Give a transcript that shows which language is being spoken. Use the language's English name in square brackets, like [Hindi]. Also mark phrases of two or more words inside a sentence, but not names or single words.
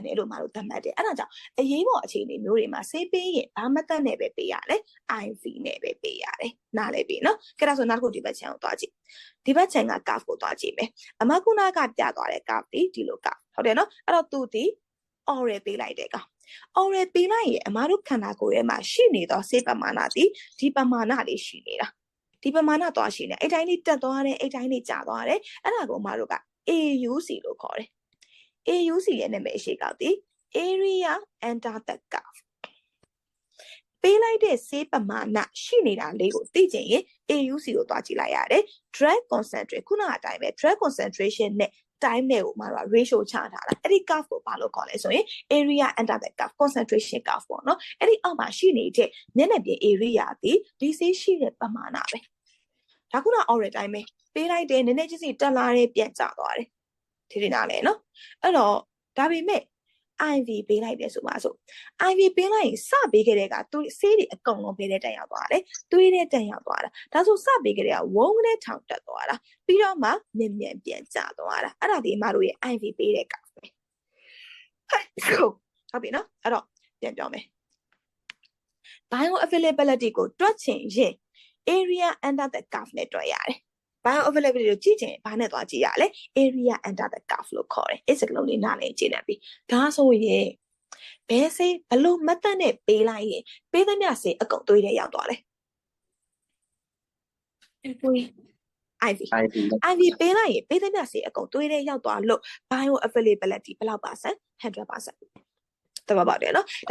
[Burmese] တယ်လို့မလို့သတ်မှတ်တယ်အဲ့ဒါကြောင့်အရေးပေါ်အခြေအနေမျိုးတွေမှာဆေးပေးရင်ဘာမှတ်သက်နဲ့ပဲပေးရတယ် IV နဲ့ပဲပေးရတယ်နားလဲပြီနော်ကဲဒါဆိုနောက်တစ်ခုဒီဘက်ခြမ်းကိုသွားကြည့်ဒီဘက်ခြမ်းက curve ကိုသွားကြည့်မယ်အမကုနာကပြသွားတဲ့ curve ဒီလို curve ဟုတ်တယ်နော်အဲ့တော့သူဒီ oral ပေးလိုက် တဲ့ကောင် oral ပေးလိုက်ရင်အမတို့ခန္ဓာကိုယ်ထဲမှာရှိနေသောဆေးပမာဏဒီပမာဏလေးရှိနေတာဒီပမာဏသွားရှိနေအဲ့တိုင်းလေးတက်သွားတယ်အဲ့တိုင်းလေးကျသွားတယ်အဲ့ဒါကိုအမတို့က AUC လို့ခေါ်တယ် AUC ရဲ့နာမည်အရှိကောက် ဒီ [English] area under the curve [Burmese] ပေးလိုက်တဲ့ဆေးပမာဏရှိနေတာလေးကိုသိချင်ရင် AUC ကိုသွားကြည့်လိုက်ရတယ် [English] drug concentration [Burmese] ခုနကအတိုင်းပဲ [English] drug concentration [Burmese] နဲ့ time နဲ့ကိုမှာတော့ ratio ချထားတာအဲ့ဒီ curve ကိုဘာလို့ခေါ်လဲဆိုရင် [English] area under the curve concentration curve [Burmese] ပေါ့နော်အဲ့ဒီအောက်မှာရှိနေတဲ့မျက်နှာပြင် area ဒီဆေး ရှိတဲ့ပမာဏပဲဒါခုန oral တိုင်းပဲပေးလိုက်တယ်နည်းနည်းချင်းစီတက်လာတယ်ပြန်ကျသွားတယ်ဒီနားလဲနော်အဲ့တော့ဒါပေမဲ့ IV ပေးလိုက်တယ်ဆိုပါစို့ IV ပေးလိုက်ရင်စပေးခဲ့တဲ့ကသူဆေးတွေအကုန်လုံးပေးတဲ့တန်ရောက်သွားတယ်သွေးတဲ့တန်ရောက်သွားတာဒါဆိုစပေးခဲ့တဲ့ကဝုန်းနဲ့ထောင်တက်သွားတာပြီးတော့မှမြန်မြန်ပြန်ကျသွားတာအဲ့ဒါဒီအမတို့ရဲ့ IV ပေးတဲ့ကပဲ ဟုတ်ပြီနော်အဲ့တော့ပြန်ပြောမယ် bioavailability ကိုတွက်ချင်ရင် [English] area under the curve [Burmese] နဲ့တွက်ရတယ်bioavailability ကိုကြည့်ချင်ဘာနဲ့သွားကြည့်ရလဲ [English] area under the curve [Burmese] လို့ခေါ်တယ်အဲ့စကလုံးလေးနားလည်ကြည့်နေပြီဒါဆိုရင်ဘယ်ဆေးဘလို့မတ်တက်နဲ့ပေးလိုက်ရင်ပေးသမျှဆေးအကုန်သွေးထဲရောက်သွားလဲ IV ပေးလိုက်ရင်ပေးသမျှဆေးအကုန်သွေးထဲရောက်သွားလို့ bioavailability ဘယ်လောက်%100%တဘာပါတယ်နော်ဒါ